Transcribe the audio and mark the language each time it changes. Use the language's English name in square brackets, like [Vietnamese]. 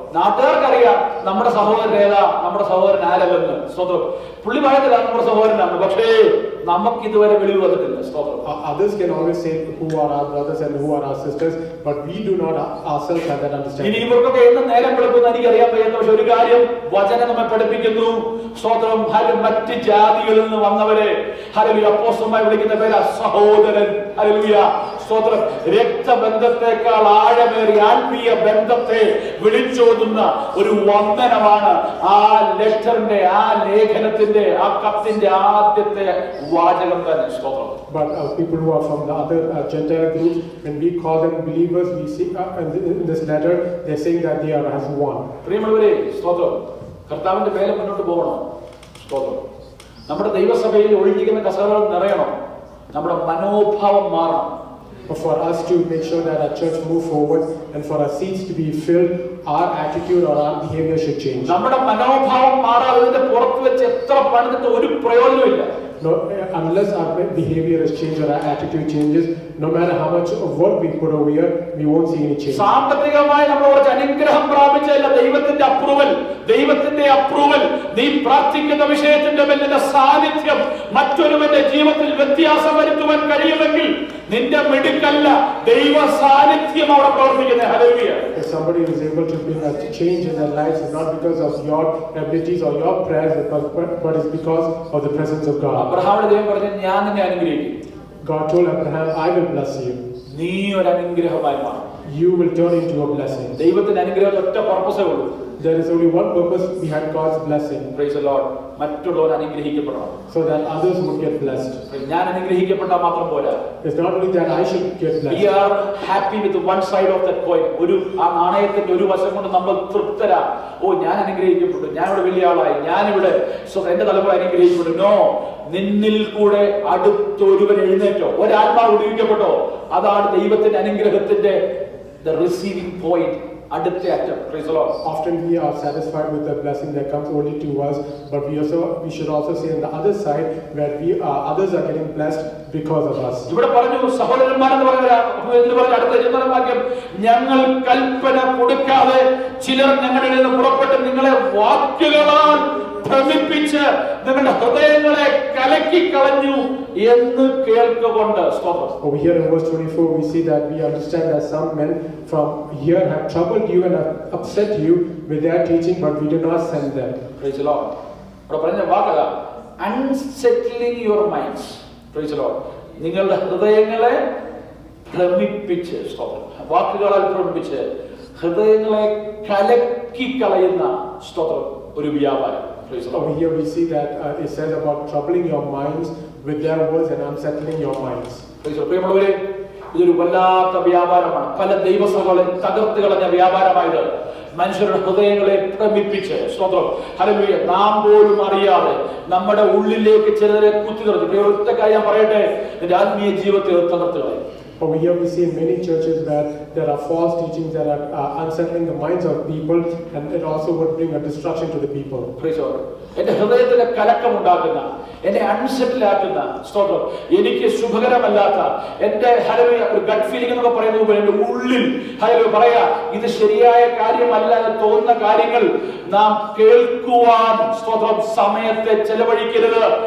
[Malayalam] നാട്ടുകാർക്കറിയാം നമ്മുടെ സഹോദരൻ ഏതാ, നമ്മുടെ സഹോദരൻ ആരല്ലെന്ന്. സ്തോത്രം. പുള്ളി പറയത്തില്ല നമ്മുടെ സഹോദരനാണ്, പക്ഷേ നമുക്ക് ഇതുവരെ വെളിവ് വന്നിട്ടില്ല. സ്തോത്രം. [English] Others can always say who are our brothers and who are our sisters, but we do not ourselves have that understanding. [Malayalam] ഇനി ഇവർക്കൊക്കെ എന്ന് നേരം വെളുക്കുന്ന എനിക്കറിയാൻ വയ്യാത്ത, പക്ഷെ ഒരു കാര്യം വചനം നമ്മെ പഠിപ്പിക്കുന്നു. സ്തോത്രം. മറ്റ് ജാതികളിൽ നിന്ന് വന്നവരെ ഹല്ലേലൂയ അപ്പോസ്തലന്മാർ വിളിക്കുന്ന പേരാ സഹോദരൻ. ഹല്ലേലൂയ. സ്തോത്രം. രക്തബന്ധത്തെക്കാൾ ആഴമേറിയ ആത്മീയ ബന്ധത്തെ വിളിച്ചോതുന്ന ഒരു വന്ദനമാണ് ആ ലെറ്ററിന്റെ, ആ ലേഖനത്തിന്റെ, ആ കത്തിന്റെ ആദ്യത്തെ വാചകം തന്നെ. സ്തോത്രം. [English] But people who are from the other Gentile groups, when we call them believers, we see in this letter they're saying that they are as one. [Malayalam] പ്രിയമുള്ളവരെ, സ്തോത്രം. കർത്താവിന്റെ വേല മുന്നോട്ട് പോകണം. സ്തോത്രം. നമ്മുടെ ദൈവസഭയിൽ ഒഴിഞ്ഞിരിക്കുന്ന കസേരകൾ നിറയണം. നമ്മുടെ മനോഭാവം മാറണം. [English] For us to make sure that our church move forward and for our seats to be filled, our attitude or our behavior should change. [Malayalam] നമ്മുടെ മനോഭാവം മാറാതെ ഇതിന്റെ പുറത്ത് വെച്ച് എത്ര പണിതിട്ട് ഒരു പ്രയോജനമില്ല. [English] No, unless our behavior is changed or our attitude changes, no matter how much work we put over here, we won't see any change. [Malayalam] സാമ്പത്തികമായി നമ്മൾ കുറച്ച് അനുഗ്രഹം പ്രാപിച്ചല്ല, ദൈവത്തിന്റെ അപ്രൂവൽ നീ പ്രാർത്ഥിക്കുന്ന വിഷയത്തിന്റെ മേലുള്ള സാന്നിധ്യം മറ്റൊരുവന്റെ ജീവിതത്തിൽ വ്യത്യാസം വരുത്തുവാൻ കഴിയുമെങ്കിൽ നിന്റെ മിടുക്കല്ല, ദൈവ സാന്നിധ്യം അവിടെ പ്രവർത്തിക്കുന്നത്. Hallelujah. [English] If somebody is able to bring a change in their lives, it's not because of your abilities or your prayers, but it's because of the presence of God. [Malayalam] അബ്രഹാമിന്റെ ദൈവം പറഞ്ഞു, ഞാൻ നിന്നെ അനുഗ്രഹിക്കും. [English] God told Abraham, I will bless you. [Malayalam] നീ ഒരു അനുഗ്രഹമായി മാറും. [English] You will turn into a blessing. [Malayalam] ദൈവത്തിന്റെ അനുഗ്രഹത്തിന് ഒറ്റ പർപ്പസേ ഉള്ളൂ. [English] There is only one purpose behind God's blessing. Praise the Lord. [Malayalam] മറ്റുള്ളവർ അനുഗ്രഹിക്കപ്പെടണം. [English] So that others would get blessed. [Malayalam] ഞാൻ അനുഗ്രഹിക്കപ്പെട്ടാൽ മാത്രം പോരാ. [English] It's not only that I should get blessed. We are happy with one side of that coin. [Malayalam] ആ നാണയത്തിന്റെ ഒരു വശം കൊണ്ട് നമ്മൾ തൃപ്തരാ. ഓ, ഞാൻ അനുഗ്രഹിക്കപ്പെട്ടു, ഞാനിവിടെ വലിയ ആളായി, ഞാനിവിടെ എന്റെ തലമുറ അനുഗ്രഹിക്കപ്പെട്ടു. നോ, നിന്നിൽ കൂടെ അടുത്തൊരുവൻ എഴുന്നേറ്റോ, ഒരാത്മാവ് വിടുവിക്കപ്പെട്ടോ, അതാണ് ദൈവത്തിന്റെ അനുഗ്രഹത്തിന്റെ [English] the receiving point. [Malayalam] അടുത്ത അറ്റം. [English] Praise the Lord. Often we are satisfied with the blessing that comes only to us, but we should also see on the other side where others are getting blessed because of us. [Malayalam] ഇവിടെ പറഞ്ഞു സഹോദരന്മാരെന്ന് പറഞ്ഞ അടുത്ത വാക്യം, ഞങ്ങൾ കൽപ്പന കൊടുക്കാതെ ചിലർ ഞങ്ങളിൽ നിന്ന് പുറപ്പെട്ട് നിങ്ങളെ വാക്കുകളാൽ ഭ്രമിപ്പിച്ച് നിങ്ങളുടെ ഹൃദയങ്ങളെ കലക്കി കളഞ്ഞു എന്ന് കേൾക്കുകൊണ്ട്. [English] Over here in verse 24 we see that we understand that some men from here have troubled you and have upset you with their teaching, but we do not send them. Praise the Lord. [Malayalam] ഇവിടെ പറഞ്ഞ വാക്കതാ, [English] unsettling your minds. Praise the Lord. [Malayalam] നിങ്ങളുടെ ഹൃദയങ്ങളെ ഭ്രമിപ്പിച്ച്, വാക്കുകളാൽ ഭ്രമിപ്പിച്ച് ഹൃദയങ്ങളെ കലക്കി കളയുന്ന ഒരു വ്യാപാരം. [English] Over here we see that it says about troubling your minds with their words and unsettling your minds. [Malayalam] പ്രിയമുള്ളവരെ, ഇതൊരു വല്ലാത്ത വ്യാപാരമാണ്. പല ദൈവസഭകളെ തകർത്ത് കളഞ്ഞ വ്യാപാരമായത്. മനുഷ്യരുടെ ഹൃദയങ്ങളെ ഭ്രമിപ്പിച്ച്, ഹല്ലേലൂയ, നാം പോലും അറിയാതെ നമ്മുടെ ഉള്ളിലേക്ക് ചിലരെ കുത്തിനിറച്ചു. ഒറ്റ കാര്യം ഞാൻ പറയട്ടെ, എന്റെ ആത്മീയ ജീവിതത്തെ തകർത്ത് കളയും. [English] Over here we see in many churches where there are false teachings that are unsettling the minds of people, and it also would bring a destruction to the people. Praise God. [Malayalam] എന്റെ ഹൃദയത്തിലെ കലക്കമുണ്ടാക്കുന്ന, എന്നെ അൺസെറ്റിലാക്കുന്ന, സ്തോത്രം, എനിക്ക് ശുഭകരമല്ലാത്ത, എന്റെ hallelujah ഒരു gut feeling എന്നൊക്കെ പറയുന്നത് പോലെ എന്റെ ഉള്ളിൽ ഹല്ലേലൂയ പറയാ ഇത് ശരിയായ കാര്യമല്ല എന്ന് തോന്നുന്ന കാര്യങ്ങൾ നാം കേൾക്കുവാൻ, സ്തോത്രം, സമയത്തെ ചെലവഴിക്കരുത്.